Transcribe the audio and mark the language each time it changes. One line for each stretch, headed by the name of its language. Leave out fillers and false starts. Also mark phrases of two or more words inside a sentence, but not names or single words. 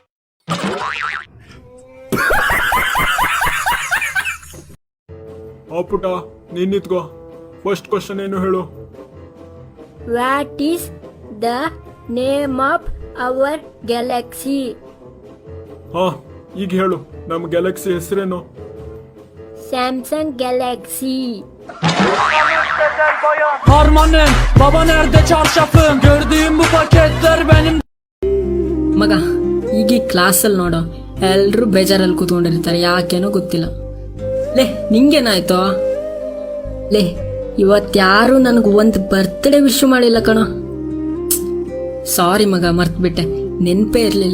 Kannada: ಆ ಪುಟ, ನೀನ್ ನಿತ್ಕೋ.
English: first question
Kannada: ಏನು ಹೇಳು.
English: What is the name of our galaxy?
Kannada: ಹಾ, ಈಗ ಹೇಳು. ನಮ್ ಗ್ಯಾಲಕ್ಸಿ ಹೆಸರೇನು? ಸ್ಯಾಮ್ಸಂಗ್ ಗ್ಯಾಲಕ್ಸಿ.
Turkish: Harmanım, baba nerede çarşafım? Gördüğüm bu paketler benim.
Kannada: ಮಗ, ಈಗ ಈ ಕ್ಲಾಸಲ್ಲಿ ನೋಡೋ ಎಲ್ರು ಬೇಜಾರಲ್ಲಿ ಕೂತ್ಕೊಂಡಿರ್ತಾರೆ, ಯಾಕೇನೋ ಗೊತ್ತಿಲ್ಲ. ಲೇ, ನಿಂಗೇನಾಯ್ತೋ? ಲೇ, ಇವತ್ಯಾರು ನನಗೆ ಒಂದು
English: birthday wish
Kannada: ಮಾಡಿಲ್ಲ ಕಣೋ. ಸಾರಿ ಮಗ, ಮರ್ತ್ಬಿಟ್ಟೆ, ನೆನ್ಪೇ ಇರ್ಲಿಲ್ಲ.